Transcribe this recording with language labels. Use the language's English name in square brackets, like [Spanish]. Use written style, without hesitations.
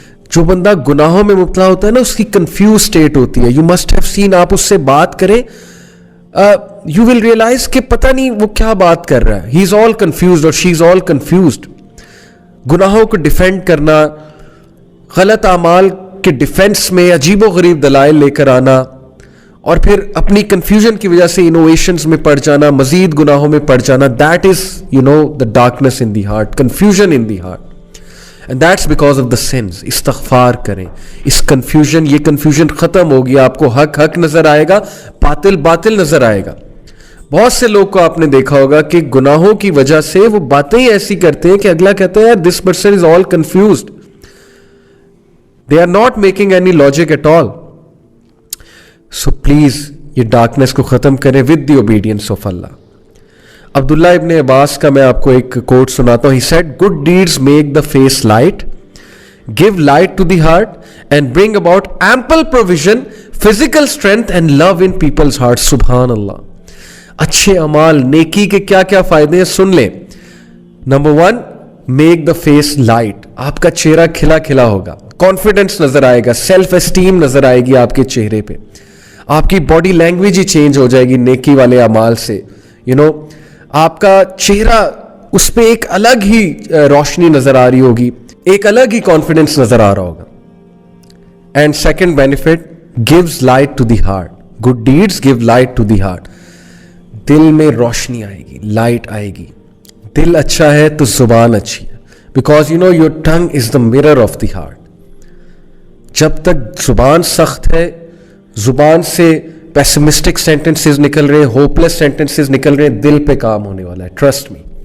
[Urdu] جو بندہ گناہوں میں مبتلا ہوتا ہے نا, اس کی کنفیوز اسٹیٹ ہوتی ہے. [English] you must have seen, [Urdu] آپ اس سے بات کریں, [English] you will realise [Urdu] کہ پتہ نہیں وہ کیا بات کر رہا ہے. [English] he is all confused [Urdu] اور [English] She is all confused. [Urdu] گناہوں کو ڈیفینڈ کرنا, غلط اعمال کے ڈیفینس میں عجیب و غریب دلائل لے کر آنا, اور پھر اپنی کنفیوژن کی وجہ سے انوویشنز میں پڑ جانا, مزید گناہوں میں پڑ جانا. [English] That is the darkness in the heart, confusion in the heart. And that's because of the sins. [Urdu] استغفار کریں. اس کنفیوژن, یہ کنفیوژن ختم ہوگی, آپ کو حق حق نظر آئے گا, باطل باطل نظر آئے گا. بہت سے لوگ کو آپ نے دیکھا ہوگا کہ گناہوں کی وجہ سے وہ باتیں ہی ایسی کرتے ہیں کہ اگلا کہتا ہے [English] This person is all confused, they are not making any logic at all. [Urdu] So please یہ ڈارکنیس کو ختم کریں [English] With the obedience of Allah. [Urdu] عبداللہ ابن عباس کا میں آپ کو ایک کوٹ سناتا ہوں. [English] He said, good deeds make the face light, give light to the heart, and bring about ample provision, physical strength and love in people's hearts. [Urdu] سبحان اللہ. اچھے اعمال, نیکی کے کیا کیا فائدے ہیں سن لیں. [English] Number 1, make the face light. [Urdu] آپ کا چہرہ کھلا کھلا ہوگا, کانفیڈنس نظر آئے گا, سیلف اسٹیم نظر آئے گی آپ کے چہرے پہ, آپ کی باڈی لینگویج ہی چینج ہو جائے گی نیکی والے اعمال سے. آپ کا چہرہ, اس پہ ایک الگ ہی روشنی نظر آ رہی ہوگی, ایک الگ ہی کانفیڈنس نظر آ رہا ہوگا. [English] And second benefit, gives light to the heart. good deeds give light to the heart. [Urdu] دل میں روشنی آئے گی, لائٹ آئے گی. دل اچھا ہے تو زبان اچھی ہے, because [English] your tongue is the mirror of the heart. [Urdu] جب تک زبان سخت ہے, زبان سے [English] pessimistic sentences [Urdu] निकल रहे हैं, [English] hopeless sentences [Urdu] निकल रहे हैं, दिल पे काम होने वाला है, [English] Trust me.